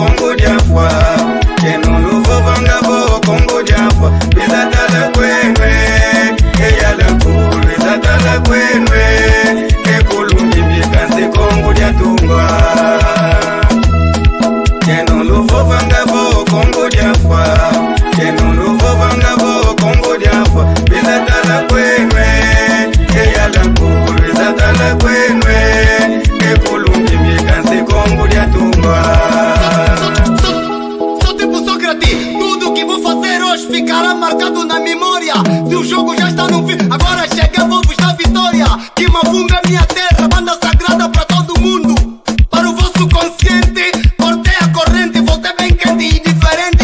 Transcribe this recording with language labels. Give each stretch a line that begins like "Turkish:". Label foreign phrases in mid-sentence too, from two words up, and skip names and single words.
Kongo: Congo diafwa Keno luvo vangabo Congo diafwa Bizatala kwenwe Eyala kulu Bizatala kwenwe Ekulungi bikansi Congo diatungwa Keno luvo vangabo Congo diafwa Keno luvo vangabo Congo diafwa Bizatala kwenwe Eyala kulu Bizatala kwenwe Ekulungi bikansi Congo diatungwa.
Portuguese: Sou tipo Sócrates, tudo que vou fazer hoje ficará marcado na memória. Se o jogo já está no fim, agora chega, vou buscar vitória. Kimavunga é minha terra, banda sagrada para todo mundo. Para o vosso consciente, cortei a corrente, voltei bem quente e diferente.